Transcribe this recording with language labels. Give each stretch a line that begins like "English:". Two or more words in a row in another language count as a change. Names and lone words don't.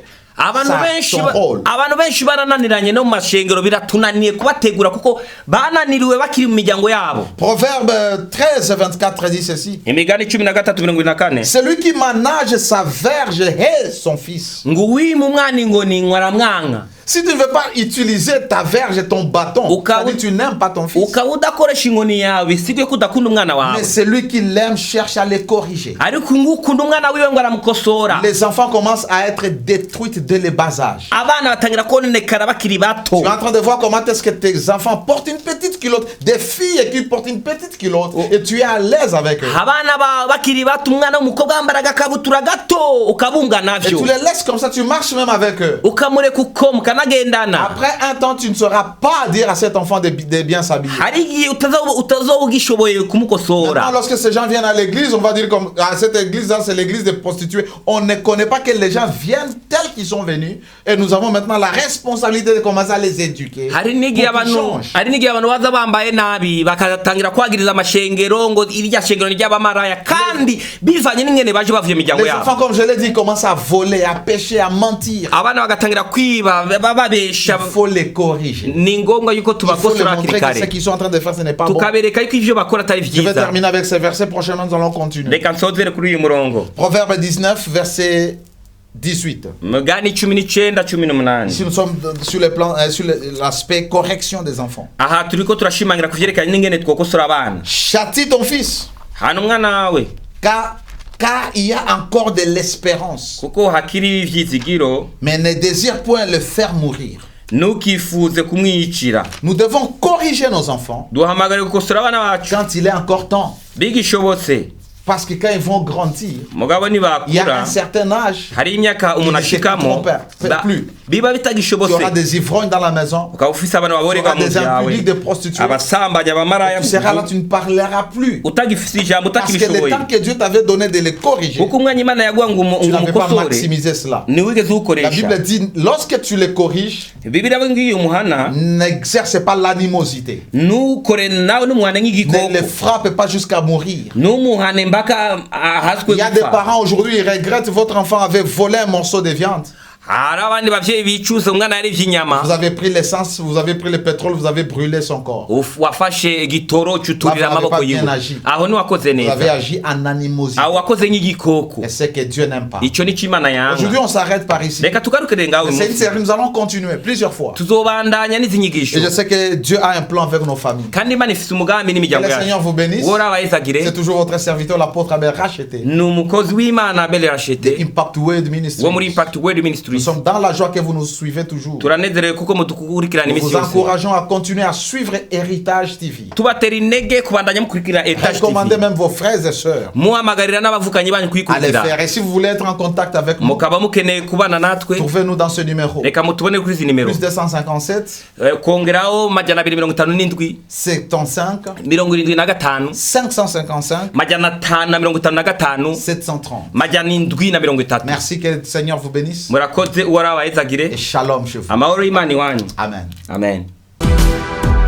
Rundi: abantu
French: son rôle.
Rundi: benshi barananiranye no mu mashengero, biratunaniye kubategura kuko bananiriwe bakiri mu miryango yabo.
French: Proverbe 13, 24 dit ceci.
Rundi: imigani 13:24,
French: Celui qui manage sa verge hait son fils.
Rundi: ngo uwima umwana ingoni ngo aramwanka.
French: Si tu ne veux pas utiliser ta verge et ton bâton, c'est-à-dire tu n'aimes pas ton fils.
Rundi: ukaba udakoresha inkoni yawe, sibyo ko udakunda umwana wawe,
French: Mais celui qui l'aime cherche à les corriger.
Rundi: ariko ngukunda umwana wiwe ngo aramukosora.
French: Les enfants commencent à être détruits dès le bas âge.
Rundi: abana batangira kononekara bakiri bato.
French: Tu es en train de voir comment est-ce que tes enfants portent une petite culotte. Des filles qui portent une petite culotte. Et tu es à l'aise avec eux.
Rundi: abana bakiri bato, umwana w'umukobwa wambara agakabutura gato ukabunga
French: Et
Rundi: navyo,
French: tu les laisses comme ça, tu marches même avec eux.
Rundi: ukamureka uko mukanagendana.
French: Après un temps, tu ne sauras pas dire à cet enfant de bien s'habiller.
Rundi: hari igihe utazoba ugishoboye
French: Maintenant,
Rundi: kumukosora.
French: lorsque ces gens viennent à l'église, on va dire comme à cette église-là, c'est l'église des prostituées. On ne connaît pas que les gens viennent tels qu'ils sont venus. Et nous avons maintenant la responsabilité de commencer à les éduquer.
Rundi: hari n'igihe
French: pour qu'ils
Rundi: abantu
French: changent.
Rundi: hari n'igihe abantu baza bambaye nabi bakatangira kwagiriza amashengero ngo irya shengero ni ry'abamaraya, kandi bivanye n'ingene baje bavuye mu miryango
French: Les enfants,
Rundi: yabo.
French: comme je l'ai dit, commencent à voler, à pécher, à mentir.
Rundi: abana bagatangira kwiba babesha.
French: Il faut les corriger.
Rundi: ni ngombwa yuko
French: Il faut les
Rundi: tubakosora hakiri
French: montrer que ce
Rundi: kare,
French: qu'ils sont en train de faire, ce n'est pas bon.
Rundi: tukabereka yuko ivyo bakora atari
French: Je vais
Rundi: vyiza.
French: terminer avec ces versets. Prochainement, nous allons continuer.
Rundi: reka nsozere kuri uyu murongo,
French: Proverbe 19, verset 18.
Rundi: mugani 19:18.
French: Ici, nous sommes sur le plan, sur l'aspect correction des enfants.
Rundi: aha turiko turashimangira kuvyerekana n'ingene twokosora abana.
French: Châtie ton fils,
Rundi: hana umwana wawe
French: car il y a encore de l'espérance.
Rundi: kuko hakiri ivyizigiro,
French: Mais ne désire point le faire mourir.
Rundi: ntukifuze kumwicira.
French: Nous devons corriger nos enfants
Rundi: duhamagare gukosora abana bacu
French: quand il est encore temps.
Rundi: bigishobotse,
French: Parce que quand ils vont grandir,
Rundi: mugabo
French: il y a
Rundi: nibakura
French: un certain âge,
Rundi: hari imyaka
French: Il
Rundi: umuntu
French: ne
Rundi: ashikamo
French: fait plus.
Rundi: biba
French: tu
Rundi: bitagishobotse,
French: auras des ivrognes dans la maison,
Rundi: ukaba ufise abana
French: tu
Rundi: baborega
French: auras
Rundi: mu
French: des
Rundi: vyawe,
French: impudiques, des prostituées.
Rundi: abasambanyi, abamaraya,
French: Tu seras là, tu ne parleras plus.
Rundi: utagifise ijambo,
French: Parce que le
Rundi: utakibishoboye,
French: temps que Dieu t'avait donné de les corriger,
Rundi: kuko umwanya Imana yaguha ngo
French: tu n'avais pas
Rundi: umukosore
French: maximisé cela.
Rundi: ntiwigeze
French: La
Rundi: uwukoresha.
French: Bible dit, lorsque tu les corriges,
Rundi: bibiliya ngiyo umuhana
French: n'exerce pas l'animosité.
Rundi: ntukore nawe n'umuhane
French: Ne les
Rundi: nk'igikoko,
French: frappe pas jusqu'à mourir.
Rundi: n'umuhane mpaka ahazwe
French: Il y a des
Rundi: gupfa.
French: parents aujourd'hui, ils regrettent votre enfant avait volé un morceau de viande.
Rundi: hari abandi bavyeyi bicuza umwana yari ivy'inyama.
French: Vous avez pris l'essence, vous avez pris le pétrole, vous avez brûlé son corps.
Rundi: Wafashe igitoro cyuturira amaboko yiwe. Aho ni wakoze neza.
French: Vous avez agi en animosité.
Rundi: Aho wakoze nk'igikoko.
French: Et c'est que Dieu n'aime pas.
Rundi: Ico ni Imana yanga.
French: Aujourd'hui on s'arrête par ici.
Rundi: Reka tugarukire ngaho.
French: C'est une série, nous allons continuer plusieurs fois.
Rundi: Tuzobandanya n'izinyigisho.
French: Et je sais que Dieu a un plan avec nos familles.
Rundi: Kandi Imana ifite umugambi n'imiryango yacu.
French: Que le Seigneur vous bénisse. C'est toujours votre serviteur l'apôtre Abel Racheté.
Rundi: Numukozi w'Imana Abel Racheté. Impact Word Ministry. Wo muri Impact Word Ministry.
French: Nous sommes dans la joie que vous nous suivez toujours.
Rundi: Turanezerewe kuko mudukurikirana imisi yose.
French: Nous vous encourageons à continuer à suivre Héritage TV.
Rundi: Tubatera intege kubandanya mukurikira Héritage TV.
French: Recommandez même vos frères et sœurs.
Rundi: Muhamagarira n'abavukanyi banyu kuyikurikira.
French: Allez faire. Et si vous voulez être en contact avec nous,
Rundi: mukaba mukeneye kubana natwe.
French: Trouvez-nous dans ce numéro.
Rundi: Reka mutubone kuri izi nimero.
French: Plus 257.
Rundi: Kongeraho majana 257.
French: 75.
Rundi: 75.
French: 555.
Rundi: Majana 555.
French: 730.
Rundi: Majana 730.
French: Merci, que le Seigneur vous bénisse.
Rundi: Murakoze uwarabayezagire.
French: Et shalom chez vous.
Rundi: Amahoro y'Imana iwanyu. Amen. Amen.